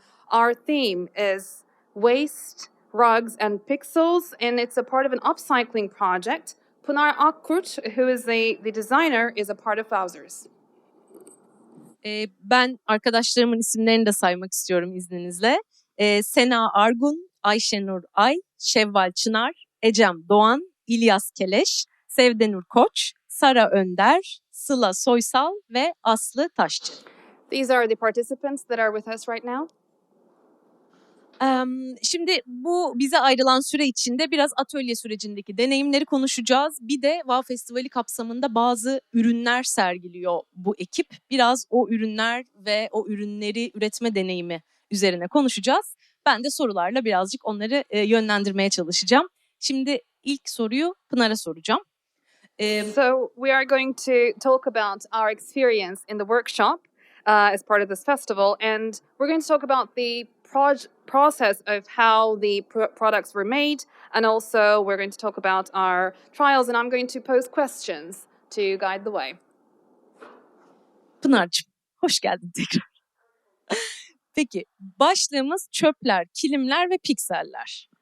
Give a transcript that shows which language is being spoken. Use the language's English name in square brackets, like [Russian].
[English] Our theme is waste, rugs, and pixels, and it's a part of an upcycling project. Pınar Akkurt, who is the designer, is a part of Wowzers. [Turkish] Ben arkadaşlarımın isimlerini de saymak istiyorum izninizle. Sena Argun, Ayşenur Ay, Şevval Çınar, Ecem Doğan, İlyas Keleş, Sevdenur Koç, Sara Önder, Sıla Soysal ve Aslı Taşçı. [English] These are the participants that are with us right now. [Turkish] Şimdi bu bize ayrılan süre içinde biraz atölye sürecindeki deneyimleri konuşacağız. Bir de Wow Festivali kapsamında bazı ürünler sergiliyor bu ekip. Biraz o ürünler ve o ürünleri üretme deneyimi üzerine konuşacağız. Ben de sorularla birazcık onları yönlendirmeye çalışacağım. Şimdi ilk soruyu Pınar'a soracağım. [English] So we are going to talk about our experience in the workshop as part of this festival, and we're going to talk about the process of how the products were made, and also we're going to talk about our trials, and I'm going to pose questions to guide the way. [Turkish] Pınar'cığım, hoş geldin tekrar. Peki, başlığımız çöpler, kilimler ve pikseller.